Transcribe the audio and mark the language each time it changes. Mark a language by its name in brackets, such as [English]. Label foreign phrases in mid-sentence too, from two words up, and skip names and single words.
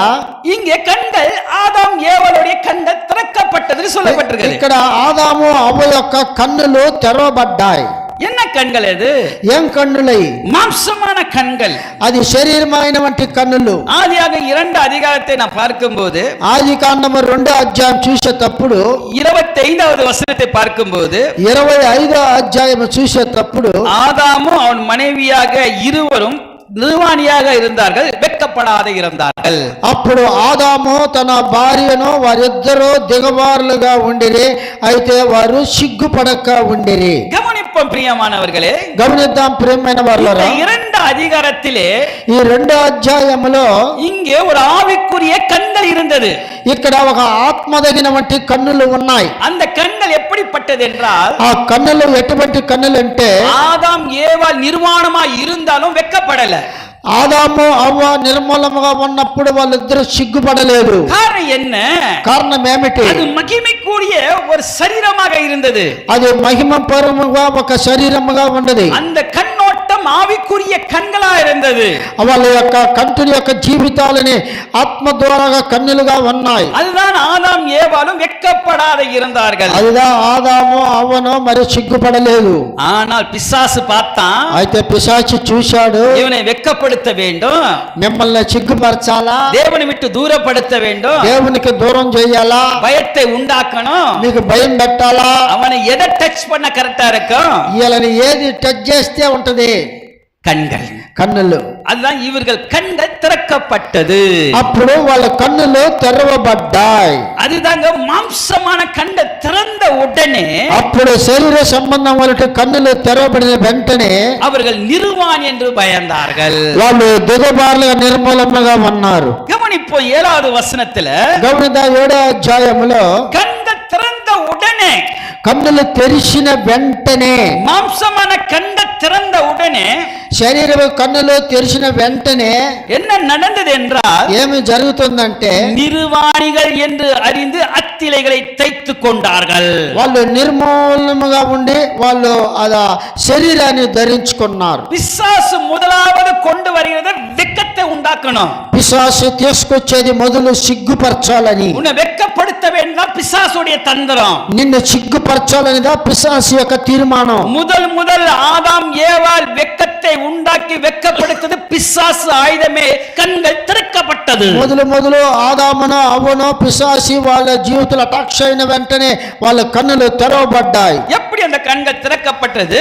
[Tamil] இங்கே கண்கள் ஆதாம் ஏவாளுடைய கண்கள் திறக்கப்பட்டது சொல்லப்பட்டிருக்கு. [Telugu] ఇక్కడ ఆదాము అవ్వ యొక్క కన్నులు తెరవబడ్డాయి. [Tamil] என்ன கண்கள் அது? [Telugu] ఏం కన్నులై? [Tamil] மாம்சமான கண்கள். [Telugu] అది శరీరమైనటువంటి కన్నులు. [Tamil] ஆதியாக 2 அதிகாரத்தை நான் பார்க்கும்போது, [Telugu] ఆదికాండము 2వ అధ్యాయం చూసేటప్పుడు [Tamil] 25வது வசனத்தை பார்க்கும்போது, [Telugu] 25వ అధ్యాయం చూసేటప్పుడు [Tamil] ஆதாமும் அவன் மனைவியாக இருவரும் நிர்வாணியாக இருந்தார்கள், வெட்கப்படாத இருந்தார்கள். [Telugu] అప్పుడు ఆదాము తన భార్యను వారిద్దరూ దిగవారులుగా ఉండిరి, అయితే వారు సిగ్గుపడక ఉండిరి. [Tamil] கவனிப்போம் பிரியமானவர்களே, [Telugu] గమనిద్దాం ప్రియమైన వారలారా, [Tamil] இந்த 2 அதிகாரத்திலே [Telugu] ఈ 2వ అధ్యాయములో [Tamil] இங்கே ஒரு ஆவிக்குரிய கண்கள் இருந்தது. [Telugu] ఇక్కడ ఒక ఆత్మదగినటువంటి కన్నులు ఉన్నాయి. [Tamil] அந்த கண்கள் எப்படிப்பட்டது என்றால், [Telugu] ఆ కన్నులు ఎటువంటి కన్నులు అంటే, [Tamil] ஆதாம் ஏவாள் நிர்வாணமா இருந்தாலும் வெட்கப்படல. [Telugu] ఆదాము అవ్వ నిర్మలముగా ఉన్నప్పుడు వాళ్ళిద్దరూ సిగ్గుపడలేదు. [Tamil] காரணம் என்ன? [Telugu] కారణం ఏమిటి? [Tamil] அது மகிமைக்குரிய ஒரு சரீரமாக இருந்தது. [Telugu] అది మహిమపరముగా ఒక శరీరముగా ఉన్నది. [Tamil] அந்த கண்ணோட்டம் ஆவிக்குரிய கண்களா இருந்தது. [Telugu] వాళ్ళ యొక్క కంటి యొక్క జీవితాలని ఆత్మ ద్వారా కన్నులుగా ఉన్నాయి. [Tamil] அதுதான் ஆதாம் ஏவாளும் வெட்கப்படாத இருந்தார்கள். [Telugu] அதுதான் ఆదాము అవ్వను మరి సిగ్గుపడలేదు. [Tamil] ஆனால் பிசாசு பார்த்தான், [Telugu] అయితే పిశాచి చూశాడు, [Tamil] இவனை வெட்கப்படுத்த வேண்டும், [Telugu] మిమ్మల్ని సిగ్గుపరచాలా, [Tamil] தேவனை விட்டு தூரப்படுத்த வேண்டும், [Telugu] దేవునికి దూరం చేయాలా, [Tamil] பயத்தை உண்டாக்கணும், [Telugu] మీకు భయం పెట్టాలా, [Tamil] அவனை எதை டச் பண்ண கரெக்டா இருக்கும்? [Telugu] వీళ్ళని ఏది టచ్ చేస్తే ఉంటది? [Tamil] கண்கள். [Telugu] కన్నులు. [Tamil] அதுதான் இவர்கள் கண்கள் திறக்கப்பட்டது. [Telugu] అప్పుడు వాళ్ళ కన్నులు తెరవబడ్డాయి. [Tamil] அதுதாங்க மாம்சமான கண்ட திறந்த உடனே, [Telugu] అప్పుడు శరీర సంబంధం వాళ్ళ కన్నులు తెరవబడిన వెంటనే [Tamil] அவர்கள் நிர்வாணி என்று பயந்தார்கள். [Telugu] వాళ్ళు దిగబారులుగా నిర్మూలముగా ఉన్నారు. [Tamil] கவனிப்போம் 7வது வசனத்துல, [Telugu] గమనిద్దాం 7వ అధ్యాయములో [Tamil] கண்கள் திறந்த உடனே, [Telugu] కన్నులు తెరిచిన వెంటనే, [Tamil] மாம்சமான கண்ட திறந்த உடனே [Telugu] శరీర కన్నులు తెరిచిన వెంటనే [Tamil] என்ன நடந்தது என்றால், [Telugu] ఏమి జరుగుతుందంటే, [Tamil] நிர்வாணிகள் என்று அறிந்து அத்திலைகளை தைத்து கொண்டார்கள். [Telugu] వాళ్ళు నిర్మూలముగా ఉండి వాళ్ళు అలా శరీరాన్ని ధరించుకున్నారు. [Tamil] பிசாசு முதலாவது கொண்டு வருகிறது வெட்கத்தை உண்டாக்கணும். [Telugu] పిశాసు తీసుకొచ్చేది మొదలు సిగ్గుపరచాలని. [Tamil] உன்னை வெட்கப்படுத்த வேண்டாம், பிசாசுடைய தந்திரம். [Telugu] నిన్ను సిగ్గుపరచాలనిదా పిశాసు యొక్క తీర్మానం. [Tamil] முதல் ஆதாம் ஏவாள் வெட்கத்தை உண்டாக்கி வெட்கப்படுத்தது பிசாசு ஆயுதமே. கண்கள் திறக்கப்பட்டது. [Telugu] మొదలు ఆదామును అవ్వను పిశాసి వాళ్ళ జీవితాల అటాక్స్ అయిన వెంటనే వాళ్ళ కన్నులు తెరవబడ్డాయి. [Tamil] எப்படி அந்த கண்கள் திறக்கப்பட்டது?